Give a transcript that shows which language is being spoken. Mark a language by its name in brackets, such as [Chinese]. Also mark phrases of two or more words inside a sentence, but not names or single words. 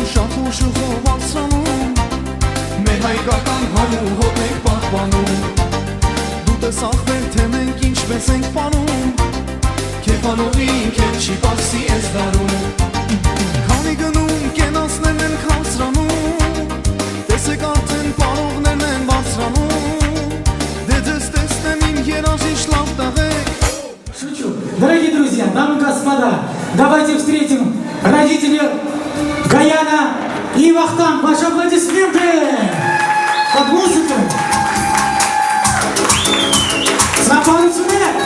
[Armenian] շախուր շուխով բարձրանում Մեր հայկական համուն հոտն ենք պահպանում Դու տեսախվեր թե մենք ինչպես ենք պանում Քեֆանողին քեվ չի բացի ես դարում Քանի գնում կենացներն են քաղցրանում Տեսեք արդեն պարողներն են բարձրանում Դե ձեզ տեսնեմ իմ երաժիշտ լավ տղեկ [Russian] Шучу. Дорогие друзья, дамы и господа, давайте встретим родителей Гаяна и Вахтанг. Ваши аплодисменты под музыку. За пару секунд.